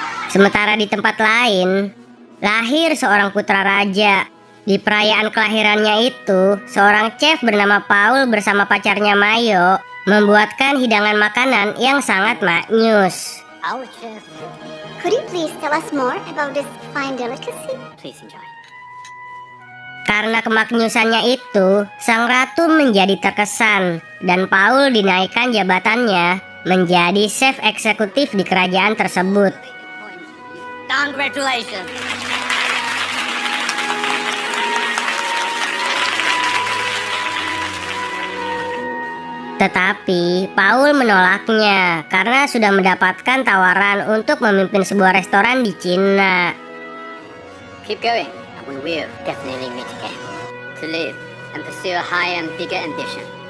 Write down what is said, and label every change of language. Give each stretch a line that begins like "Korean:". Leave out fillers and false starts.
Indonesian: Sementara di tempat lain, lahir seorang putra raja. Di perayaan kelahirannya itu, seorang chef bernama Paul bersama pacarnya Mayo membuatkan hidangan makanan yang sangat maknyus.
English: Our chef. Could you please tell us more about this fine delicacy? Please enjoy.
Indonesian: Karena kemaknyusannya itu, sang ratu menjadi terkesan dan Paul dinaikkan jabatannya menjadi chef eksekutif di kerajaan tersebut.
English: Congratulations.
Indonesian: Tetapi Paul menolaknya karena sudah mendapatkan tawaran untuk memimpin sebuah restoran di Cina.
English: Keep going, and we will definitely meet again to live and pursue a higher and bigger ambition.